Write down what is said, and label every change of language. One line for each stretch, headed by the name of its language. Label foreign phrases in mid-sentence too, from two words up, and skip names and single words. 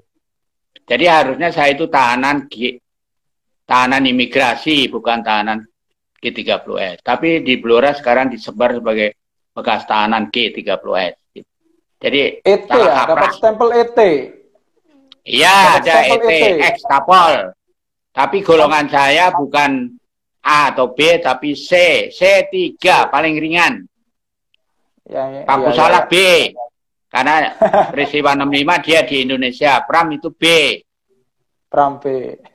Indonesian: Jadi harusnya saya itu tahanan imigrasi, bukan tahanan G30S. Tapi di Blora sekarang disebar sebagai bekas tahanan G30S. Jadi ET ya, dapat stempel ET. Iya, ada ET, ex-Kapol. Tapi golongan saya bukan A atau B, tapi C. C3, paling ringan. Pak Kusala B. Karena peristiwa 65 dia di Indonesia. Pram itu B. Pram B.